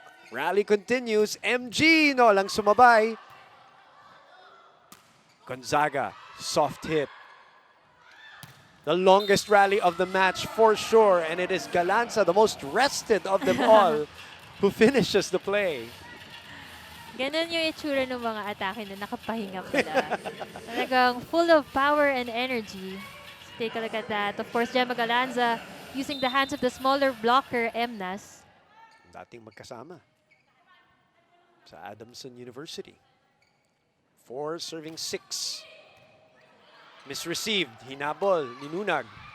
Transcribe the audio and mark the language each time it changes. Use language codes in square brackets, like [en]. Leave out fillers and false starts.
[en] Rally continues. [tl] MG no lang sumabay. [en] Gonzaga, soft hit. The longest rally of the match for sure, and it is Galanza, the most rested of them all, who finishes the play. [tl] Ganun yung itsura ng mga atake na nakapahinga pala. [en] Talagang full of power and energy. So take a look at that. Of course, Gemma Galanza using the hands of the smaller blocker, Emnas. [tl] Dating magkasama sa Adamson University. [en] 4 serving 6. Misreceived. [tl] Hinabol. Ninunag.